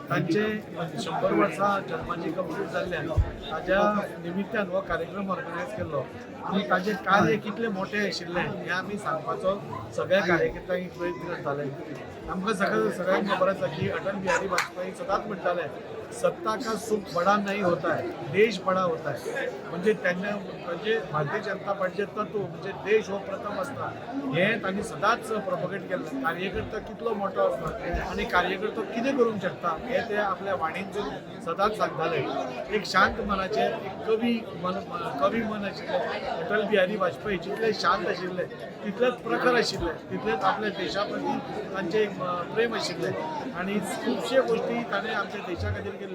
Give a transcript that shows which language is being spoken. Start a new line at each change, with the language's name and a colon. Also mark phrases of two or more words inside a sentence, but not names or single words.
Konkani: तांचे 100 वर्सां जन्माची कंप्लीट जाल्ल्यान ताज्या निमित्तान हो कार्यक्रम ऑर्गनायज केल्लो आनी ताजें कार्य कितले मोठे आशिल्लें हें आमी सांगपाचो सगळ्या कार्यकर्त्यांक प्रयत्न करताले. आमकां सगळ्यांक खबर आसा की अटल बिहारी वाजपेयी सदांच म्हणटाले
Hindi: सत्ता का सुख बड़ा नहीं होता है, देश बड़ा होता है.
Marathi: म्हणजे त्यांना म्हणजे भारतीय जनता पार्टीचे तत्व म्हणजे देश हो प्रथम असता हे त्यांनी सदांच
Konkani: प्रपोगेट केल्लें कार्यकर्ता कितलो मोठो आसता आनी कार्यकर्तो कितें करूंक शकता हे ते आपल्या वाणींतून सदांच सांगताले. एक शांत मनाचे एक कवी मन आशिल्ले अटल बिहारी वाजपेयी जितले शांत आशिल्ले तितलेच प्रखर आशिल्ले तितलेच आपल्या देशा प्रती तांचे एक प्रेम आशिल्ले आणि खुबशे गोष्टी ताणें आमच्या देशा खातीर केल्ल्यो.